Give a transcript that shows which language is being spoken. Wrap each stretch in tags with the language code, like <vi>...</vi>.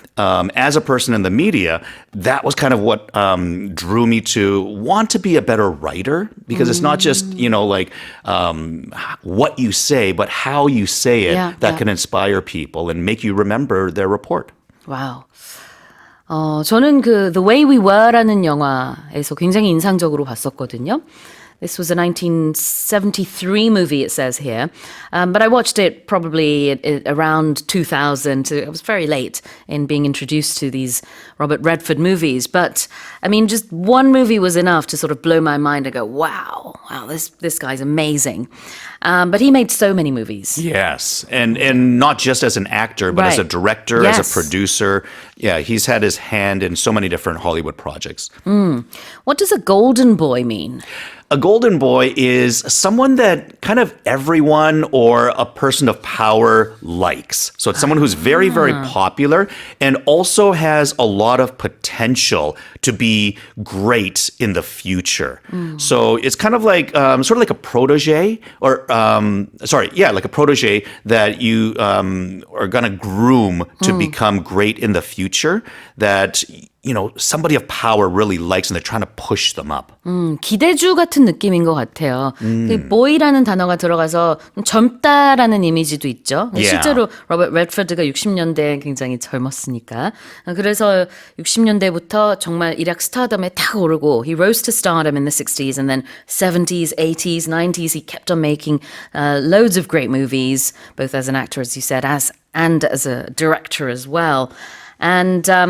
<en>As a person in the media, that was kind of what drew me to want to be a better writer, because it's not just, you know, like what you say, but how you say it that can inspire people and make you remember their report. 와우.</en> <ko>저는 그 The Way We Were라는 영화에서 굉장히 인상적으로 봤었거든요.</ko> <en>This was a 1973 movie, it says here. But I watched it probably around 2000. I was very late in being introduced to these Robert Redford movies. But, I mean, just one movie was enough to sort of blow my mind and go, wow, this guy's amazing. But he made so many movies. Yes, and not just as an actor, but as a Right. director, Yes. as a producer. Yeah, he's had his hand in so many different Hollywood projects. What does a golden boy mean? A golden boy is someone that kind of everyone or a person of power likes. So it's someone who's very, very popular and also has a lot of potential to be great in the future. So it's kind of like sort of like a protege, or like a protege that you are going to groom to become great in the future. That, you know, somebody of power really likes and they're trying to push them up.</en> <ko>기대주 같은 느낌인 것 같아요. 그 boy라는 단어가 들어가서 젊다라는 이미지도 있죠.</ko> <en>Yeah.</en> <ko>실제로 로버트 레드포드가 60년대에 굉장히 젊었으니까. 그래서 60년대부터 정말 일약 스타덤에 탁 오르고</ko> <en>he rose to stardom in the 60s and then 70s, 80s, 90s he kept on making loads of great movies, both as an actor, as you said, and as a director as well. And</en>